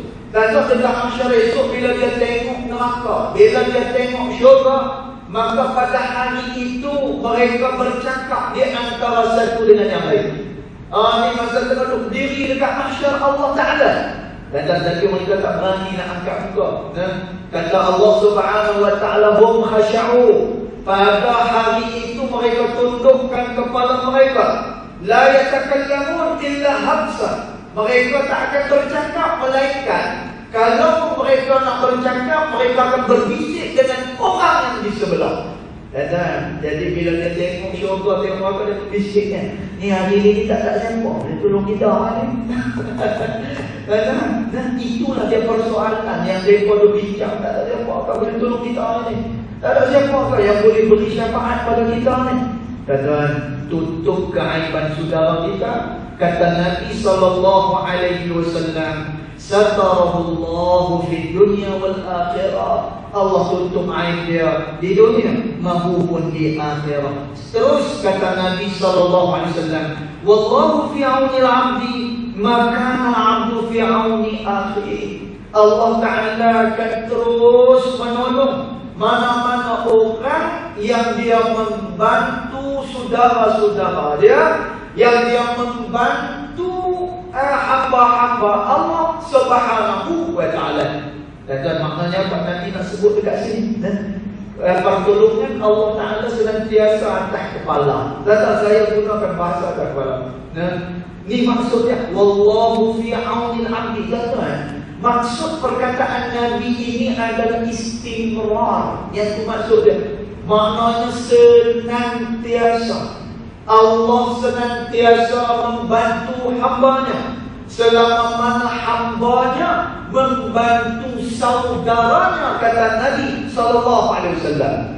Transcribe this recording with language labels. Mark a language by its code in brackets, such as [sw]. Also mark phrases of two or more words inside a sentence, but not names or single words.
[ms] Dan ketika mahsyar esok, bila dia tengok neraka, bila dia tengok syurga, maka pada hari itu mereka bercakap di antara satu dengan yang lain. Ini masa tengah diri dekat mahsyar Allah Ta'ala. Dan tadi mereka tak berani nak angkat muka. Kata Allah [ar] Subhanahu wa Ta'ala, hum khasya'u. [ms] Pada hari itu mereka tundukkan kepala mereka. [ar] La yatakallamun illa hamsa. [ms] Mereka tak akan bercakap melainkan kalau mereka nak bercakap, mereka akan berbisik dengan orang yang di sebelah. Jadi bila dia tengok syurga, tengok apa, dia berbisik kan, ni hari ni tak siapa dia tolong kita ni. Dan itulah dia persoalan yang mereka berbincang. Tak ada siapa boleh tolong kita ni. Tak ada siapa yang boleh beri syafaat pada kita ni. Dan tutup keaiban saudara kita, Kata Nabi SAW, [ar] satarahullahu fid dunya wal akhirah. [ms] Allah tutup aib dia di dunia maupun di akhirat. Terus kata Nabi SAW, [ar] wallahu fi auni al-'abdi ma kana al-'abdu fi auni akhihi. [ms] Allah Ta'ala akan terus menolong mana-mana orang yang dia membantu saudara-saudara dia, yang dia membantu hamba-hamba Allah [ar] Subhanahu wa Ta'ala. [ms] Dan maknanya apa nanti nak sebut dekat sini, pertolongan Allah Ta'ala senantiasa atas kepala. Dan saya gunakan bahasa atas kepala. Ni maksudnya [ar] wallahu fi aunil abdi. [ms] Maksud perkataan Nabi ini adalah istimrar. Yang itu maksudnya, maknanya senantiasa Allah senantiasa membantu hambanya selama mana hambanya membantu saudaranya, kata Nabi SAW.